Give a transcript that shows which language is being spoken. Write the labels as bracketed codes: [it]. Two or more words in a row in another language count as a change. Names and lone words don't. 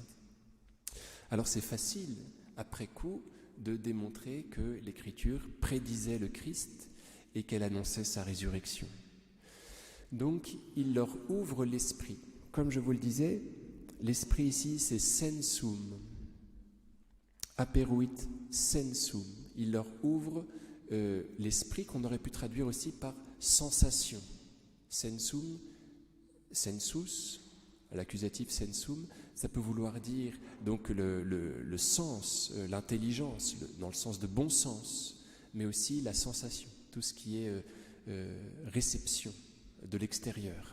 [fr] Alors c'est facile, après coup, de démontrer que l'Écriture prédisait le Christ et qu'elle annonçait sa résurrection. Donc, il leur ouvre l'esprit. Comme je vous le disais, l'esprit ici, c'est sensum. [la] Aperuit sensum. [fr] Il leur ouvre l'esprit qu'on aurait pu traduire aussi par sensation. Sensum, sensus, à l'accusatif sensum, ça peut vouloir dire donc le sens, l'intelligence, dans le sens de bon sens, mais aussi la sensation, tout ce qui est réception de l'extérieur.